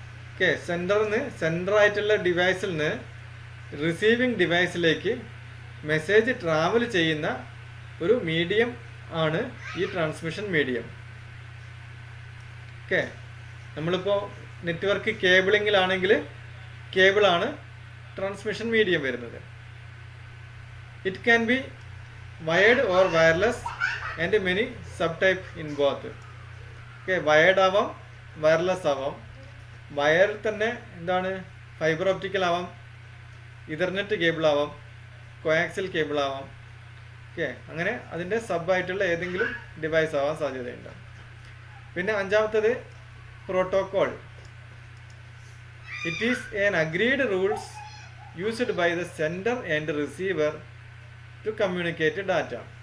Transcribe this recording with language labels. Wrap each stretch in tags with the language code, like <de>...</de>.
<ml>Okay, sender ആയിട്ടുള്ള ഡിവൈസിൽ നിന്ന് receiving ഡിവൈസിലേക്ക് message travel ചെയ്യുന്ന ഒരു മീഡിയം ആണ് ഈ ട്രാൻസ്മിഷൻ മീഡിയം. ഓക്കെ, നമ്മളിപ്പോൾ നെറ്റ്വർക്ക് കേബിളിങ്ങിലാണെങ്കിൽ കേബിളാണ് ട്രാൻസ്മിഷൻ മീഡിയം വരുന്നത്.</ml> <en>It can be wired or wireless and many subtype in both.</en> <ml>Okay, wired ആവാം, വയർലെസ് ആവാം. വയർ തന്നെ എന്താണ് ഫൈബർ ഓപ്റ്റിക്കൽ ആവാം, ഇഥർനെറ്റ് കേബിൾ ആവാം, കോയാക്സിൽ കേബിൾ ആവാം. ഓക്കെ, അങ്ങനെ അതിൻ്റെ സബായിട്ടുള്ള ഏതെങ്കിലും ഡിവൈസ് ആവാൻ സാധ്യതയുണ്ട്. പിന്നെ അഞ്ചാമത്തത്</ml> <en>Protocol. It is an agreed rules used by the sender and receiver to communicate data.</en>